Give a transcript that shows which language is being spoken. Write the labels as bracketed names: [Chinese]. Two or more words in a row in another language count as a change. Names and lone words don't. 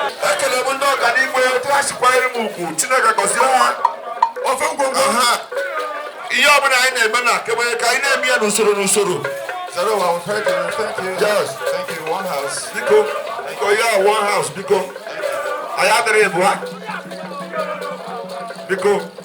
[Igbo] ekele m ndị ọganihu, etu ha si kwanyere m ugwu, Chineke gọzie ha. Ofe ngwongwo. Aha. Ihe ọ bụla anyị na-eme na akebanye ka anyị na-eme ya n'usoro, n'usoro. [English] Zero, well, thank you, thank you. Yes. Thank you, one house. [Igbo] Biko, biko, [English] yeah, one house, [Igbo] biko. Anyị adịrị ịbụ ha. Biko. Biko,